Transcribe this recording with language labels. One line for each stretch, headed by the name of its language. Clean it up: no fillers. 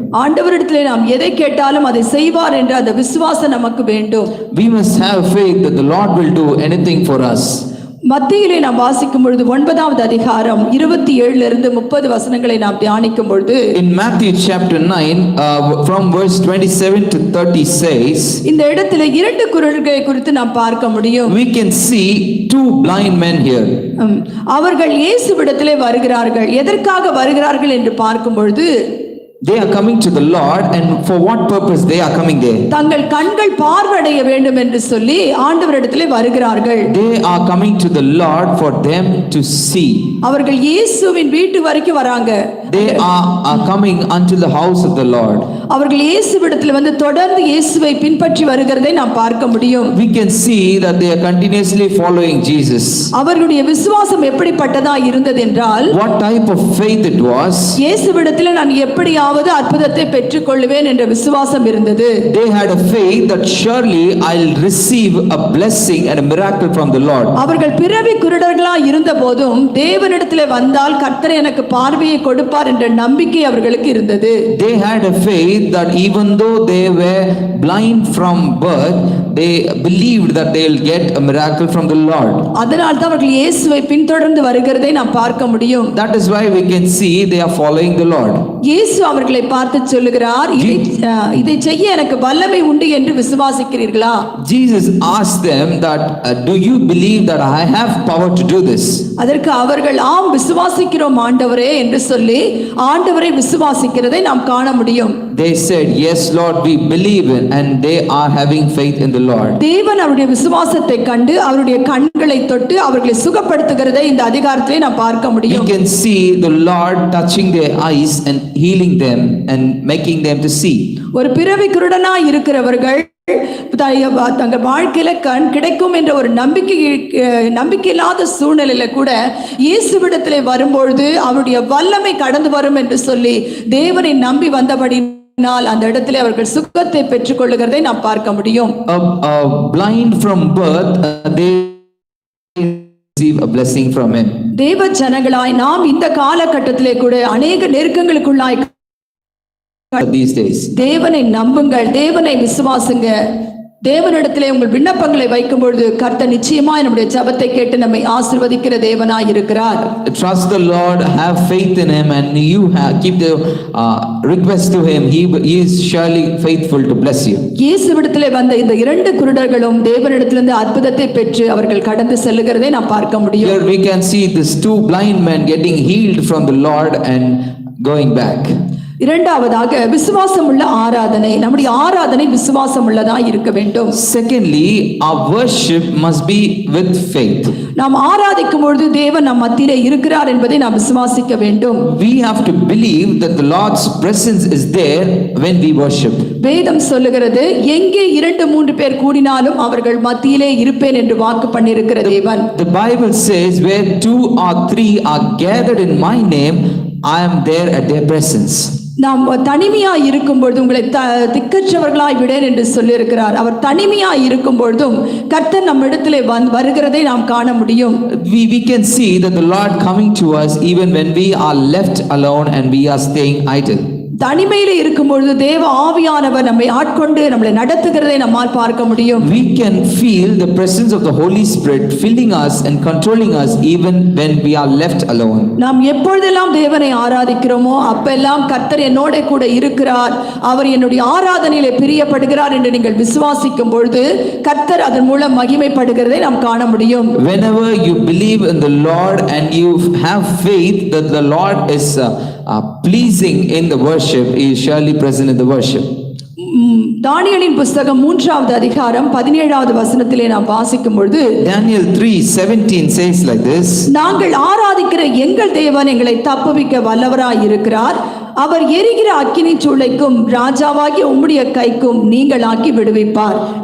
Tamil: ஆண்டவரிடத்திலே நாம் எதை கேட்டாலும் அதை செய்வார் என்ற அந்த விசுவாசம் நமக்கு வேண்டும்.
English: We must have faith that the Lord will do anything for us.
Tamil: மத்தியிலே நாம் வாசிக்கும் பொழுது 9வது அதிகாரம் 27 இருந்து 30 வசனங்களை நாம் தியானிக்கும் பொழுது
English: In Matthew chapter 9 from verse 27 to 30 says,
Tamil: இந்த இடத்துல இரண்டு குருடர்களை குறித்து நாம் பார்க்க முடியும்.
English: we can see two blind men here.
Tamil: அவர்கள் இயேசுவிடத்திலே வருகிறார்கள். எதற்காக வருகிறார்கள் என்று பார்க்கும் பொழுது
English: they are coming to the Lord, and for what purpose they are coming there?
Tamil: தங்கள் கண்கள் பார்வையடைய வேண்டும் என்று சொல்லி ஆண்டவரிடத்திலே வருகிறார்கள்.
English: They are coming to the Lord for them to see.
Tamil: அவர்கள் இயேசுவின் வீட்டு வரைக்கும் வராங்க.
English: They are coming unto the house of the Lord.
Tamil: அவர்கள் இயேசுவிடத்தில் வந்து தொடர்ந்து இயேசுவை பின்பற்றி வருகிறதை நாம் பார்க்க முடியும்.
English: We can see that they are continuously following Jesus.
Tamil: அவர்களுடைய விசுவாசம் எப்படிப்பட்டதா இருந்தது என்றால்,
English: what type of faith it was?
Tamil: இயேசுவிடத்தில் நான் எப்படியாவது அற்புதத்தை பெற்றுக்கொள்வேன் என்ற விசுவாசம் இருந்தது.
English: They had a faith that surely I'll receive a blessing and a miracle from the Lord.
Tamil: அவர்கள் பிறவி குருடர்களா இருந்த போதும் தேவனிடத்திலே வந்தால் கர்த்தர் எனக்கு பார்வையை கொடுப்பார் என்ற நம்பிக்கை அவர்களுக்கு இருந்தது.
English: They had a faith that even though they were blind from birth, they believed that they'll get a miracle from the Lord.
Tamil: அதனால் தான் அவர்கள் இயேசுவை பின்தொடர்ந்து வருகிறதை நாம் பார்க்க முடியும்.
English: That is why we can see they are following the Lord.
Tamil: இயேசு அவர்களை பார்த்து சொல்லுகிறார், இதை செய்ய எனக்கு வல்லமை உண்டு என்று விசுவாசிக்கிறீர்களா?
English: Jesus asked them that do you believe that I have power to do this?
Tamil: அதற்கு அவர்கள் ஆம் விசுவாசிக்கிறோம் ஆண்டவரே என்று சொல்லி ஆண்டவரை விசுவாசிக்கிறதை நாம் காண முடியும்.
English: They said, yes Lord, we believe in, and they are having faith in the Lord.
Tamil: தேவன் அவருடைய விசுவாசத்தை கண்டு அவருடைய கண்களை தொட்டு அவர்களை சுகப்படுத்துகிறதை இந்த அதிகாரத்திலே நாம் பார்க்க முடியும்.
English: We can see the Lord touching their eyes and healing them and making them to see.
Tamil: ஒரு பிறவி குருடனா இருக்கிறவர்கள் தங்கள் வாழ்க்கையில கண் கிடைக்கும் என்ற ஒரு நம்பிக்கை இல்லாத சூழ்நிலையில கூட இயேசுவிடத்திலே வரும்பொழுது அவருடைய வல்லமை கடந்து வரும் என்று சொல்லி தேவனை நம்பி வந்தபடி அந்த இடத்திலே அவர்கள் சுகத்தை பெற்றுக் கொள்ளுகிறதை நாம் பார்க்க முடியும்.
English: Blind from birth, they receive a blessing from him.
Tamil: தேவ ஜனங்களாய் நாம் இந்த காலகட்டத்திலே கூட அநேக நெருக்கங்களுக்குள்ளாய்
English: these days.
Tamil: தேவனை நம்புங்கள், தேவனை விசுவாசுங்க. தேவனிடத்திலே உங்கள் விண்ணப்பங்களை வைக்கும் பொழுது கர்த்தர் நிச்சயமாய் நம்முடைய ஜெபத்தை கேட்டு நம்மை ஆசீர்வதிக்கிற தேவனாய் இருக்கிறார்.
English: Trust the Lord, have faith in him, and you keep the request to him. He is surely faithful to bless you.
Tamil: இயேசுவிடத்திலே வந்த இந்த இரண்டு குருடர்களும் தேவனிடத்திலிருந்து அற்புதத்தை பெற்று அவர்கள் கடந்து செல்லுகிறதை நாம் பார்க்க முடியும்.
English: Here we can see these two blind men getting healed from the Lord and going back.
Tamil: இரண்டாவதாக விசுவாசம் உள்ள ஆராதனை. நம்முடைய ஆராதனை விசுவாசம் உள்ளதா இருக்க வேண்டும்.
English: Secondly, our worship must be with faith.
Tamil: நாம் ஆராதிக்கும் பொழுது தேவன் நம் மத்தியிலே இருக்கிறார் என்பதை நாம் விசுவாசிக்க வேண்டும்.
English: We have to believe that the Lord's presence is there when we worship.
Tamil: வேதம் சொல்லுகிறது, எங்கே 2-3 பேர் கூடினாலும் அவர்கள் மத்தியிலே இருப்பேன் என்று வாக்கு பண்ணியிருக்கிற தேவன்.
English: The Bible says, where 2 or 3 are gathered in my name, I am there at their presence.
Tamil: நாம் தனிமையாய் இருக்கும் பொழுது உங்களை திக்கற்றவர்களாய் விடேன் என்று சொல்லியிருக்கிறார். அவர் தனிமையாய் இருக்கும் பொழுதும் கர்த்தர் நம் இடத்திலே வருகிறதை நாம் காண முடியும்.
English: We can see that the Lord coming to us even when we are left alone and we are staying idle.
Tamil: தனிமையிலே இருக்கும் பொழுது தேவ ஆவியானவர் நம்மை ஆட்கொண்டு நம்மளை நடத்துகிறதை நம்மால் பார்க்க முடியும்.
English: We can feel the presence of the Holy Spirit filling us and controlling us even when we are left alone.
Tamil: நாம் எப்பொழுதெல்லாம் தேவனை ஆராதிக்கிறோமோ அப்பெல்லாம் கர்த்தர் என்னோட கூட இருக்கிறார், அவர் என்னுடைய ஆராதனையிலே பிரியப்படுகிறார் என்று நீங்கள் விசுவாசிக்கும் பொழுது கர்த்தர் அதன் மூலம் மகிமைப்படுகிறதை நாம் காண முடியும்.
English: Whenever you believe in the Lord and you have faith that the Lord is pleasing in the worship, he is surely present in the worship.
Tamil: தானியேலின் புத்தகம் 3வது அதிகாரம் 17வது வசனத்திலே நாம் வாசிக்கும் பொழுது
English: Daniel 3:17 says like this,
Tamil: நாங்கள் ஆராதிக்கிற எங்கள் தேவன் எங்களை தப்புவிக்க வல்லவராய் இருக்கிறார், அவர் எரிகிற அக்கினி சூளைக்கும் ராஜாவாகிய உம்முடைய கைக்கும் நீங்களாக்கி விடுவிப்பார்.